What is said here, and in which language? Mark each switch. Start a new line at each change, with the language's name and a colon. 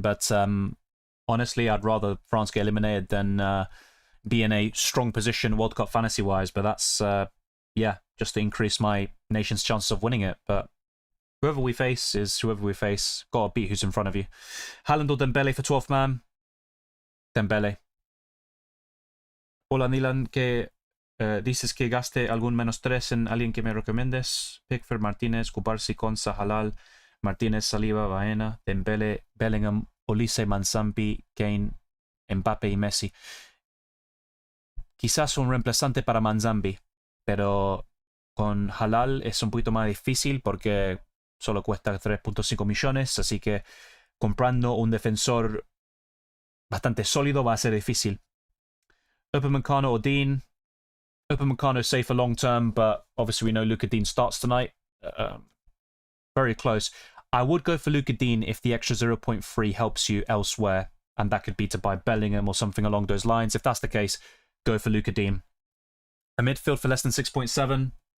English: But honestly, I'd rather France get eliminated than be in a strong position World Cup fantasy-wise. But that's, yeah, just to increase my nation's chances of winning it. But whoever we face is whoever we face. Gotta beat who's in front of you. Haaland or Dembele for 12th man? Dembele.
Spanish: Hola, Nilan, que dices que gaste algún -3 en alguien que me recomiendes. Pickford, Martínez, Kubarsi, Konsa, Halal, Martínez, Saliba, Baena, Dembele, Bellingham, Olise, Manzampi, Kane, Mbappe y Messi. Quizás un reemplazante para Manzambi, pero con Halal es un poquito más difícil porque solo cuesta 3.5 millones, así que comprando un defensor bastante sólido va a ser difícil.
English: Upamecano or Dean. Upamecano safe for long term, but obviously we know Luka Dean starts tonight. Very close. I would go for Luka Dean if the extra 0.3 helps you elsewhere, and that could be to buy Bellingham or something along those lines. If that's the case, go for Luka Dean. A midfield for less than 6.7.